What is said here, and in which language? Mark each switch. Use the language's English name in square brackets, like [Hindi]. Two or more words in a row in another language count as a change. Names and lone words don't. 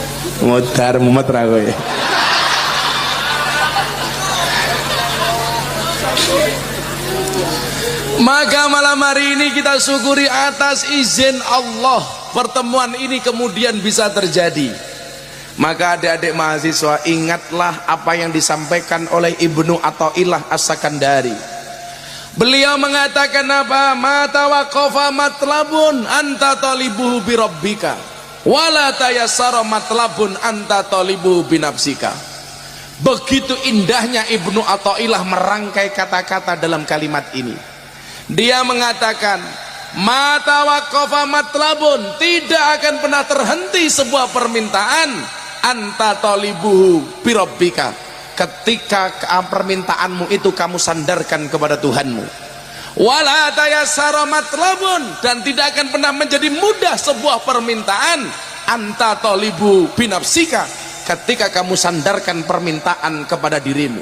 [Javanese] Modar mumet ra kowe. [Indonesian] Maka malam hari ini kita syukuri atas izin Allah pertemuan ini kemudian bisa terjadi. Maka adik-adik mahasiswa, ingatlah apa yang disampaikan oleh Ibnu Athaillah As-Sakandari. Beliau mengatakan apa? [Arabic] متى وقف مطلب أنت طالبه بربك ولا تيسر مطلب أنت طالبه بنفسك. [Indonesian] Begitu indahnya Ibnu Athaillah merangkai kata-kata dalam kalimat ini. Dia mengatakan [Arabic] متى وقف مطلب, [Indonesian] tidak akan pernah terhenti sebuah permintaan [Arabic] أنت طالبه بربك, [Indonesian] ketika permintaanmu itu kamu sandarkan kepada Tuhanmu. [Arabic] ولا تيسر مطلب, [Indonesian] dan tidak akan pernah menjadi mudah sebuah permintaan [Arabic] أنت طالب بنفسك, [Indonesian] ketika kamu sandarkan permintaan kepada dirimu.